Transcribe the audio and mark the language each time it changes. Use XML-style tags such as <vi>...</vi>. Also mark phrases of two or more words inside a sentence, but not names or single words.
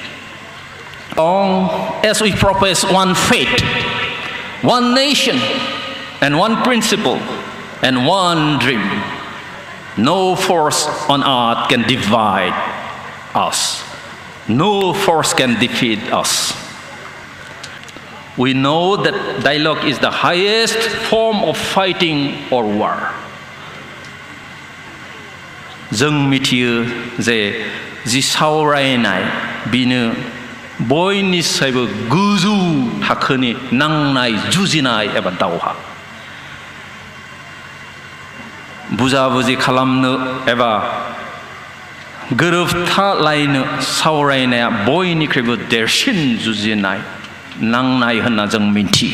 <en>As we profess one faith, one nation, and one principle, and one dream, no force on earth can divide us. No force can defeat us. We know that dialogue is the highest form of fighting or war.</en> <brx>जों मिथियो जे जि सावरायनाय बिनो बयनिसायबो गोजौ थाखोनि नांनाय जुजिनाय एबा दावहा। बुजा-बुजि खालामनो एबा गोरोबथालायनो सावरायनाया बयनिख्रुइबो देरसिन जुजिनाय नांनाय होनना जों मिथियो।</brx>